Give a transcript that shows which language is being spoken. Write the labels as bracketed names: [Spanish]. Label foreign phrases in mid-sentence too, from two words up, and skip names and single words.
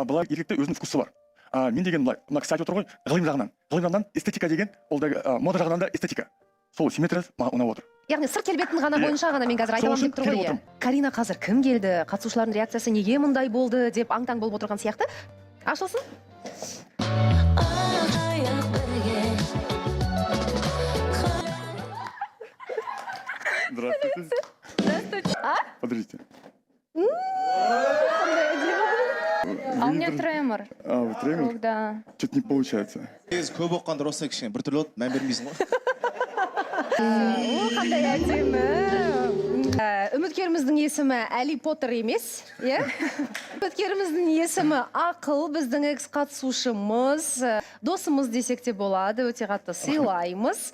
[Kazakh] Бұлай еркекте өзінің вкусы бар. Мен деген былай, мына кісі айтып отыр ғой, ғылым жағынан эстетика деген, ол да мода жағынан да эстетика. Сол симметрия маған ұнап отыр. Яғни сырт келбетін ғана бойынша ғана мен қазір айта аламын деп тұр ғой. Карина қазір кім келді? Қатысушылардың реакциясы неге мұндай болды деп аң-таң болып отырған сияқты. Ашылсын. [Russian] Здравствуйте. Подождите. А у меня тремор. Вы тремор? Да. Что-то не получается. [Kazakh] Көп оққандар осы кішкене бір түрлі мән бермейсің ғой. Қандай әдемі. Үміткеріміздің есімі Әли Поттер емес, иә? Үміткеріміздің есімі Ақыл, біздің экс-қатысушымыз. Досымыз десек те болады, өте қатты сыйлаймыз.